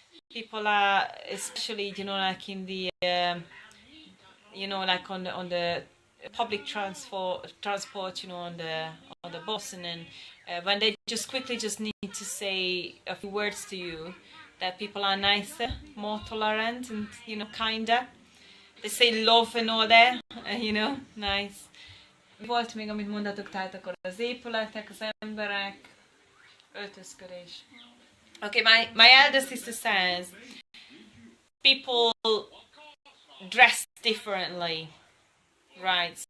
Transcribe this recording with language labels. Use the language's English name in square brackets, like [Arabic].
[English] People are, especially, like in the... like on the public transport, on the bus, and then when they just need to say a few words to you, that people are nicer, more tolerant, and kinder. They say love and all there, nice. [Hungarian] Mi volt még, amit mondatok, tehát akkor az épületek, az emberek, öltözködés. [English] Okay, my elder sister says people dress differently, right?